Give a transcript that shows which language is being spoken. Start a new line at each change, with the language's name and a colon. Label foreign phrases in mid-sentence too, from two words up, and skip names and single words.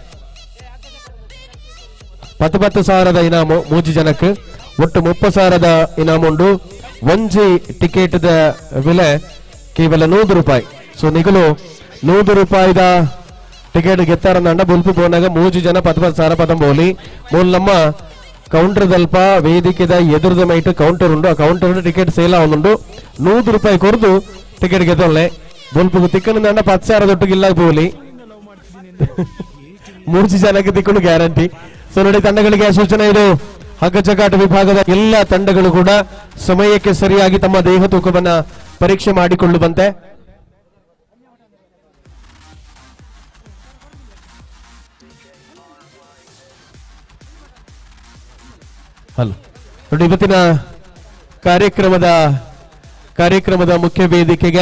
Tulu: 10,000 ಇನಾಮು 3 ಜನಕ್ಕೆ ಒಟ್ಟು 30,000 ಇನಾಮ ಉಂಡು ಒಂಜಿ ಟಿಕೆಟ್ ಬೆಲೆ ಕೇವಲ 100 ರೂಪಾಯಿ ಸೊ ನಿಗಲು 100 ರೂಪಾಯಿದ ಟಿಕೆಟ್ ಗೆತ್ತಾರಂದಂಡ ಬುಲ್ಪು ಬೋನಾಗ 3 ಜನ 10,000 ಪದಂ ಬೋಲಿ ಮೂಲ ನಮ್ಮ ಕೌಂಟರ್ ದಲ್ಪ ವೇದಿಕೆದ ಎದುರದ ಮೈಟ್ ಕೌಂಟರ್ ಉಂಡು ಆ ಕೌಂಟರ್ ಟಿಕೆಟ್ ಸೇಲ್ ಆವೊಂದುಂಡು 100 ರೂಪಾಯಿ ಕೊರ್ದು ಟಿಕೆಟ್ ಗೆತ್ತೊಳ್ಳೆ ಬುಲ್ಪು ತಿಕ್ಕನಂದಂಡ 10,000 ದೊಟ್ಟಿಗಿಲ್ಲ ಬೋಲಿ
Kannada: 3
Tulu: ಜನಕ್ಕೆ ತಿಕ್ಕಲು ಗ್ಯಾರಂಟಿ
Kannada: ಸೊ ನೋಡಿ ತಂಡಗಳಿಗೆ ಸೂಚನೆ ಇದು ಹಗ್ಗ ಜಗ್ಗಾಟ ವಿಭಾಗದ ಎಲ್ಲ ತಂಡಗಳು ಕೂಡ ಸಮಯಕ್ಕೆ ಸರಿಯಾಗಿ ತಮ್ಮ ದೇಹ ತೂಕವನ್ನ ಪರೀಕ್ಷೆ ಮಾಡಿಕೊಳ್ಳುವಂತೆ ಹಲೋ ನೋಡಿ ಇವತ್ತಿನ ಕಾರ್ಯಕ್ರಮದ ಮುಖ್ಯ ವೇದಿಕೆಗೆ